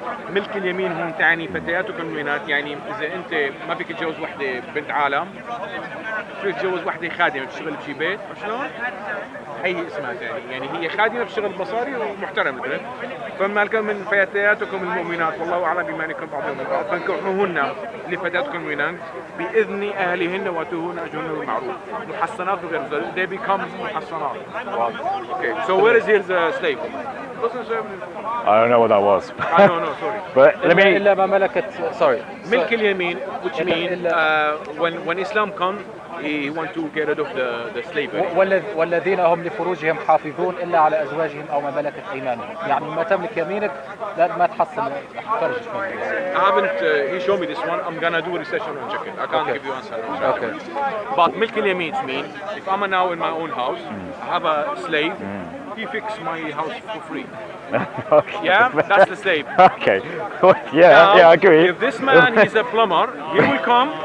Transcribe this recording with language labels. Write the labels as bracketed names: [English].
[Arabic] ملك اليمين هم تعني فتياتكم المؤمنات، يعني اذا انت ما فيك تتجوز وحده بنت عالم فيك تتجوز وحده خادمه بتشتغل بشي بيت، شلون؟ هي اسمها تاني، يعني هي خادمه بتشتغل بمصاري ومحترمه. فما لكم من فتياتكم المؤمنات والله اعلم بإيمانكم بعضهم من بعض فانكحوهن لفتياتكم المؤمنات باذن اهلهن واتوهن اجرهن بالمعروف. محصنات وغير ذلك. [English] They become [Arabic] محصنات. [English] Okay, so where is here the slave? Doesn't say I don't know what that was. no, sorry. But let me. [Arabic] إلا ما ملكت. [English] Sorry. ملك اليمين, which means [Arabic] إلا- [English] when Islam comes, he want to get rid of the slavery. [Arabic] والذين هم لفروجهم حافظون إلا على أزواجهم أو ما ملكت أيمانهم. يعني ما تملك يمينك لا ما تحصل فرجك. [English] I haven't. He showed me this one. I'm gonna do research on and check it. I can't Okay. give you answer. Okay. But milk اليمين means if I'm now in my own house, I have a slave. He fix my house for free. Okay. Yeah, that's the slave. Okay. Now, yeah, I agree. If this man he's a plumber, he will come.